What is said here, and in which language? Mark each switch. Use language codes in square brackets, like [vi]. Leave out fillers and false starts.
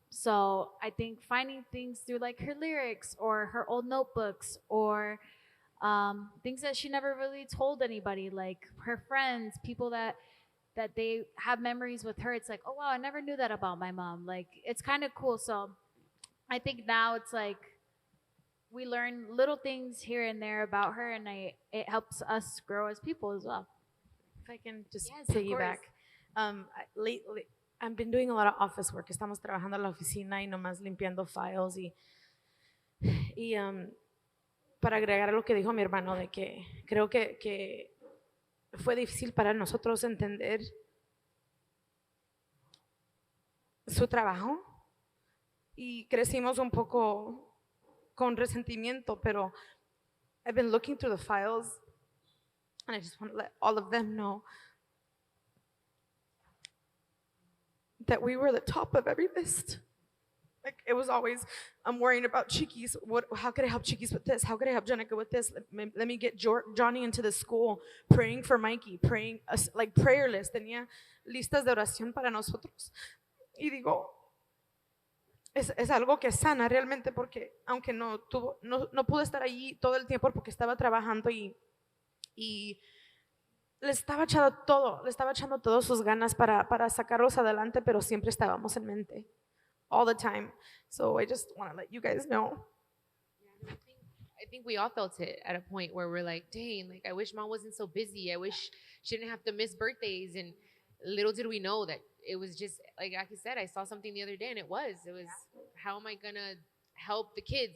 [en] So I think finding things through like her lyrics or her old notebooks or things that she never really told anybody, like her friends, people that they have memories with her. It's like, oh wow, I never knew that about my mom. Like, it's kind of cool. So I think now it's like we learn little things here and there about her, and it helps us grow as people as well. If I can just Yes, of piggyback. Lately, I've been doing a lot of office work. [es] Estamos trabajando en la oficina y nomás limpiando files y para agregar a lo que dijo mi hermano de que creo que fue difícil para nosotros entender su trabajo y crecimos un poco con resentimiento, pero [en] I've been looking through the files and I just want to let all of them know that we were the top of every list. Like it was always, I'm worrying about Chiquis. How could I help Chiquis with this? How could I help Jenicka with this? Let me get Johnny into the school. Praying for Mikey, praying, like prayer list. [es] Tenía listas de oración para nosotros. Y digo, es algo que sana realmente porque aunque no pude estar allí todo el tiempo porque estaba trabajando y le estaba echando todas sus ganas para sacarlos adelante, pero siempre estábamos en mente. [en] All the time. So I just want to let you guys know. I think we all felt it at a point where we're like, dang, like I wish mom wasn't so busy. I wish she didn't have to miss birthdays. And little did we know that it was just, like Jacqie said, I saw something the other day and it was, how am I going to help the kids?